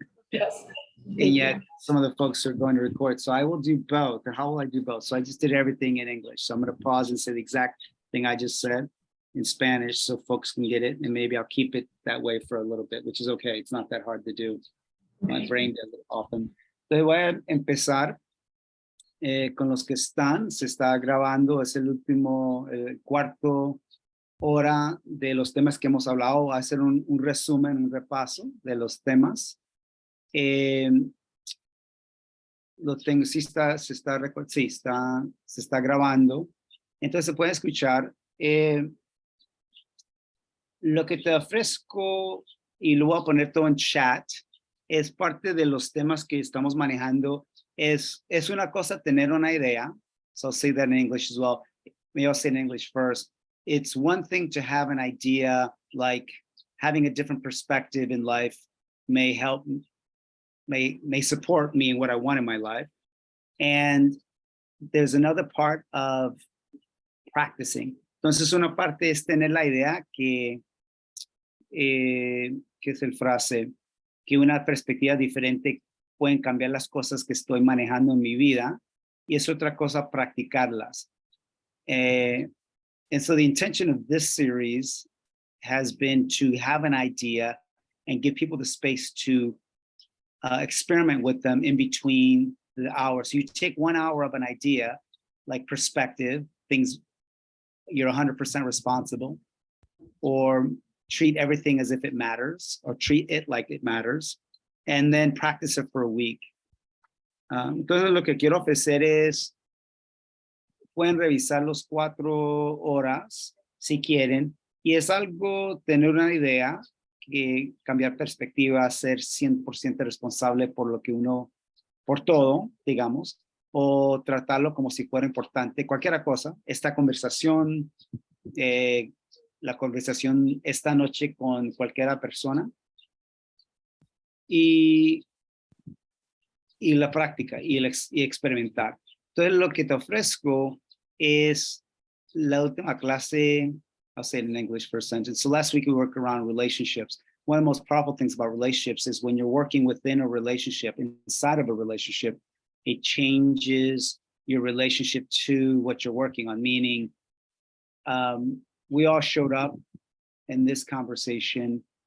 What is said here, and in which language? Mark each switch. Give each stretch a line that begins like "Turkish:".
English: Yes. And yet some of the folks are going to record. So I will do both. Or how will I do both? So I just did everything in English. So I'm going to pause and say the exact thing I just said in Spanish so folks can get it. And maybe I'll keep it that way for a little bit, which is okay. It's not that hard to do. My brain does it often.
Spanish: Entonces voy a empezar con los que están. Se está grabando. Es el último cuarto hora de los temas que hemos hablado. Voy a hacer un resumen, un repaso de los temas. Lo tengo, se está grabando, entonces se puede escuchar. Lo que te ofrezco, y lo voy a poner todo en chat, es parte de los temas que estamos manejando. Es una cosa tener una idea,
English: so I'll say that in English as well. Maybe I'll say it in English first. It's one thing to have an idea, like having a different perspective in life may help, may support me in what I want in my life. And there's another part of practicing.
Spanish: Entonces una parte es tener la idea que es el frase, que una perspectiva diferente pueden cambiar las cosas que estoy manejando en mi vida, y es otra cosa practicarlas.
English: And so the intention of this series has been to have an idea and give people the space to experiment with them in between the hours. So you take 1 hour of an idea, like perspective, things you're 100% responsible, or treat everything as if it matters, or treat it like it matters, and then practice it for a week.
Spanish: Entonces lo que quiero ofrecer es, pueden revisar los 4 horas si quieren, y es algo, tener una idea, que cambiar perspectiva, ser 100% responsable por lo que uno, por todo, digamos, o tratarlo como si fuera importante, cualquier cosa. Esta conversación, la conversación esta noche con cualquier persona, y la práctica y experimentar. Entonces lo que te ofrezco es la última clase.
English: I'll say it in English for a sentence. So last week we worked around relationships. One of the most powerful things about relationships is when you're working within a relationship, inside of a relationship, it changes your relationship to what you're working on. Meaning, we all showed up in this conversation.